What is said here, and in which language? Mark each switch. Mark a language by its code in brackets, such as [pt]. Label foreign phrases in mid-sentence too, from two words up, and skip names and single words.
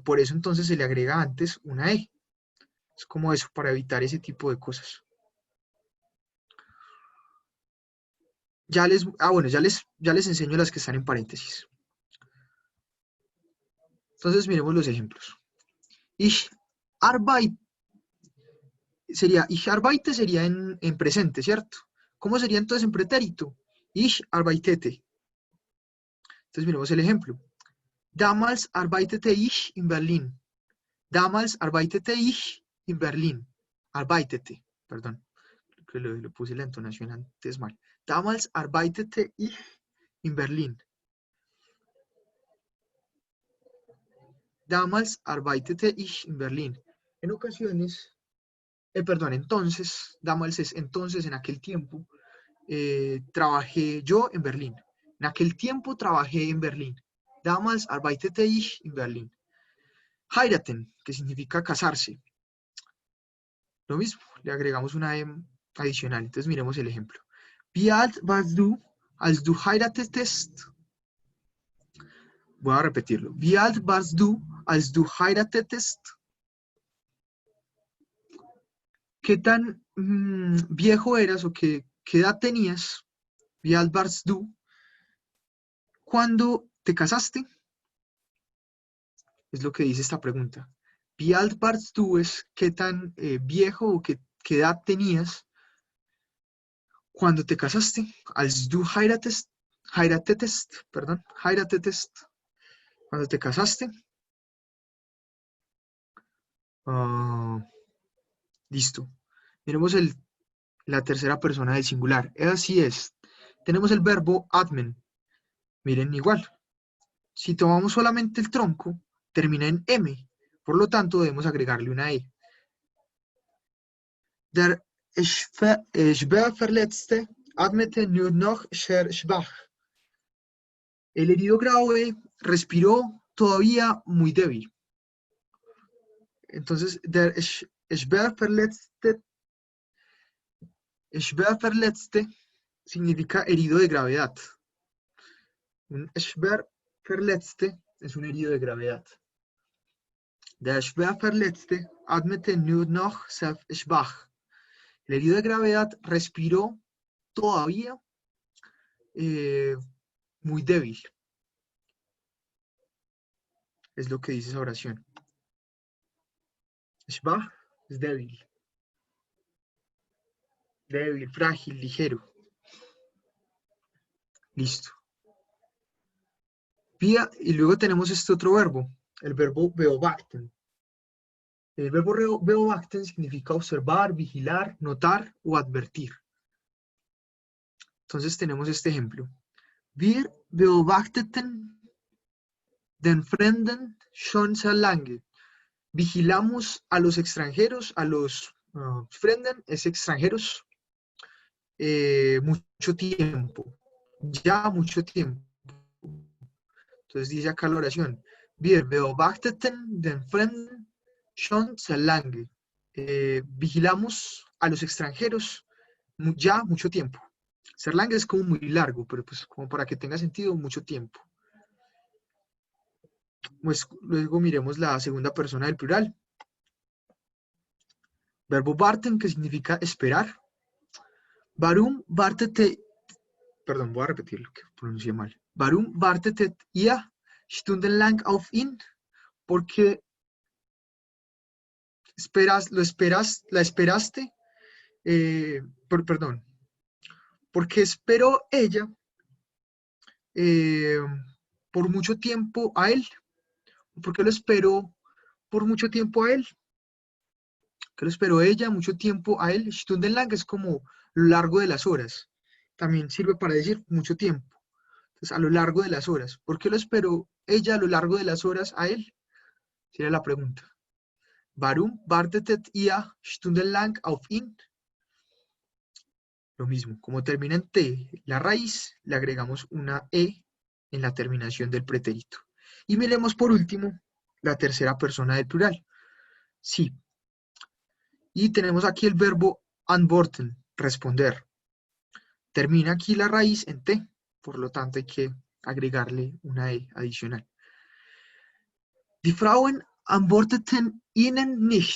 [es] Por eso entonces se le agrega antes una E. Es como eso, para evitar ese tipo de cosas. Bueno, ya les enseño las que están en paréntesis. Entonces miremos los ejemplos. [de] Ich arbeite [es] sería en presente, ¿cierto? ¿Cómo sería entonces en pretérito? [de] Ich arbeitete. [es] Entonces miremos el ejemplo. [de] Damals arbeitete ich in Berlin. Damals arbeitete ich in Berlin. Arbeitete, [es] perdón. Que le puse la entonación antes mal. [de] Damals arbeitete ich in Berlin. Damals arbeitete ich in Berlin. [es] En ocasiones, entonces, damals es entonces, en aquel tiempo, trabajé yo en Berlín. En aquel tiempo trabajé en Berlín. [de] Damals arbeitete ich in Berlin. [es] Heiraten, que significa casarse. Lo mismo, le agregamos una M adicional. Entonces miremos el ejemplo. [de] Wie alt warst du, als du heiratetest? [es] Voy a repetirlo. [de] Wie alt warst du, als du heiratetest? [es] ¿Qué tan viejo eras o qué edad tenías? [de] Wie alt warst du? [es] ¿Cuándo te casaste? Es lo que dice esta pregunta. [de] Wie alt warst du [es] es qué tan viejo o qué edad tenías cuando te casaste. [de] Als du heiratetest, [es] perdón, heiratetest. Cuando te casaste. Listo. Miremos la tercera persona del singular. Así es. Tenemos el verbo atmen. Miren igual. Si tomamos solamente el tronco, termina en M. Por lo tanto, debemos agregarle una E. [de] Der schwer Verletzte atmete nur noch sehr schwach. [es] El herido grave respiró todavía muy débil. Entonces, [de] der schwer Verletzte [es] significa herido de gravedad. Un [de] schwer Verletzte [es] es un herido de gravedad. [de] Der schwer Verletzte atmete nur noch sehr schwach. [es] El herido de gravedad respiró todavía muy débil. Es lo que dice esa oración. Schwach es débil. Débil, frágil, ligero. Listo. Y luego tenemos este otro verbo, el verbo beobachten. El verbo beobachten significa observar, vigilar, notar o advertir. Entonces tenemos este ejemplo. [de] Wir beobachteten den Fremden schon sehr lange. [es] Vigilamos a los extranjeros, a los Fremden, es extranjeros, mucho tiempo. Ya mucho tiempo. Entonces dice acá la oración. [de] Wir beobachteten den Fremden schon sehr lange. [es] Vigilamos a los extranjeros ya mucho tiempo. [de] Sehr lange [es] es como muy largo, pero pues como para que tenga sentido, mucho tiempo. Pues luego miremos la segunda persona del plural. Verbo warten, que significa esperar. [de] Warum wartete, [es] perdón, voy a repetirlo, que pronuncié mal. [de] Warum wartetet ihr stundenlang auf ihn? [es] Porque la esperaste, perdón, porque esperó ella por mucho tiempo a él. ¿Por qué lo esperó por mucho tiempo a él? ¿Qué lo esperó ella mucho tiempo a él? Stundenlang es como lo largo de las horas. También sirve para decir mucho tiempo. Entonces, a lo largo de las horas. ¿Por qué lo esperó ella a lo largo de las horas a él? Sería la pregunta. [de] Warum wartetet ihr stundenlang auf ihn? [es] Lo mismo, como termina en T la raíz, le agregamos una E en la terminación del pretérito. Y miremos por último la tercera persona del plural. Sí. Y tenemos aquí el verbo antworten, responder. Termina aquí la raíz en T, por lo tanto hay que agregarle una E adicional. [de] Die Frauen antworteten ihnen nicht.